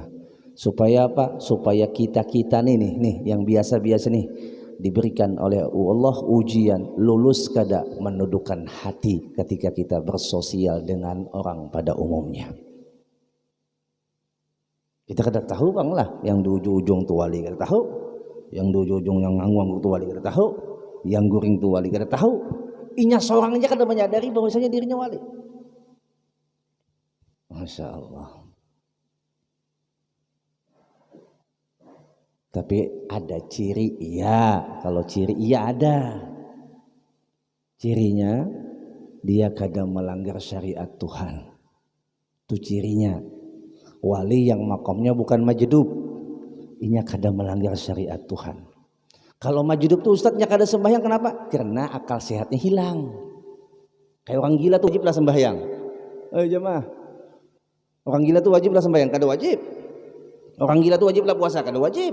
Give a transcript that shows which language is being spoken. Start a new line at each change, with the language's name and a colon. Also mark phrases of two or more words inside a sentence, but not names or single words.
Indonesian: Supaya apa?
Banjar: Supaya kita nih yang biasa-biasa nih diberikan oleh Allah ujian, lulus kada menundukkan hati ketika kita bersosial dengan orang pada umumnya. Kita kada tahu bang lah, yang di ujung-ujung tu wali kada tahu, yang di ujung-ujung yang ngangwang tu wali kada tahu, yang guring tu wali kada tahu. Inya seorang aja kada menyadari bahwasanya dirinya wali.
Arabic: ما شاء الله.
Indonesian: Tapi ada ciri, iya. Kalau ciri iya ada. Cirinya dia kadang melanggar syariat Tuhan. Itu cirinya. Wali yang makomnya bukan majdub,
Banjar: inya kadang melanggar syariat Tuhan. Kalau majdub tuh ustadznya kada sembahyang, kenapa? Karena akal sehatnya hilang.
Indonesian: Kayak orang gila tuh wajiblah sembahyang. Jemaah.
Banjar: Orang gila tuh wajiblah sembahyang, kada wajib. Orang gila tuh wajiblah puasa, kada wajib.